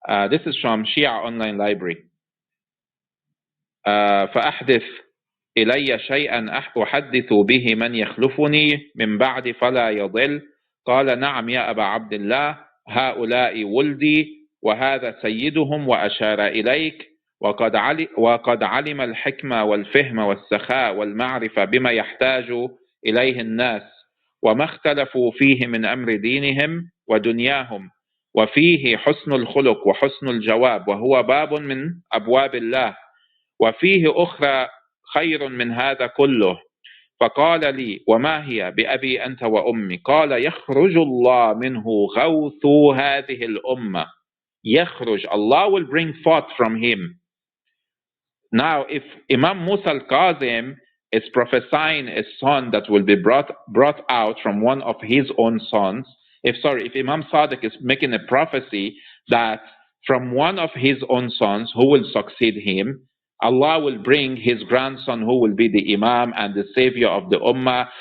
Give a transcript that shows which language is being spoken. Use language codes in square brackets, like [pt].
[en] This is from Shia online library. [ar] فأحدث إلي شيئا أحدث به من يخلفني من بعد فلا يضل. قال نعم يا أبا عبد الله، هؤلاء ولدي وهذا سيدهم، وأشار إليك، وقد علم الحكمة والفهم والسخاء والمعرفة بما يحتاج إليه الناس، وما اختلفوا فيه من أمر دينهم ودنياهم، وفيه حسن الخلق وحسن الجواب، وهو باب من أبواب الله، وفيه أخرى خير من هذا كله. فقال لي وما هي بأبي أنت وأمي؟ قال يخرج الله منه غوث هذه الأمة. [en] يخرج, Allah will bring forth from him. Now if Imam Musa al-Kazem is prophesying a son that will be brought out from one of his own sons, if Imam Sadiq is making a prophecy that from one of his own sons who will succeed him, Allah will bring his grandson who will be the Imam and the savior of the Ummah.